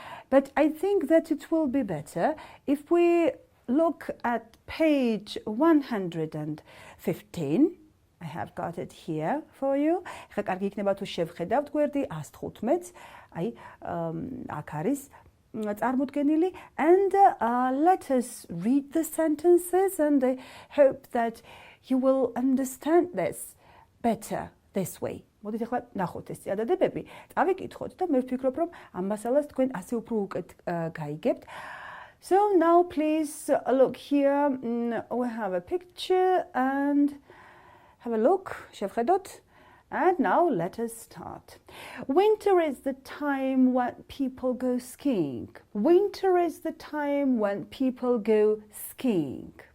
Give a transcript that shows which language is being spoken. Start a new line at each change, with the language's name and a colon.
English: But I think that it will be better if we look at page 115. I have got it here for you.
Georgian: ხა კარგი იქნება თუ შევხედავთ გვერდი 115-ს. აი აქ არის წარმოდგენილი
English: and let us read the sentences and I hope that you will understand this better this way.
Georgian: მოდით ახლა ნახოთ ეს წინადადებები, წავიკითხოთ და მე ვფიქრობ რომ ამ მასალას თქვენ ასე უფრო უკეთ გაიგებთ.
English: So now please look here. We have a picture and have a look.
Georgian: შევხედოთ.
English: And now let us start. Winter is the time when people go skiing. Winter is the time when people go skiing.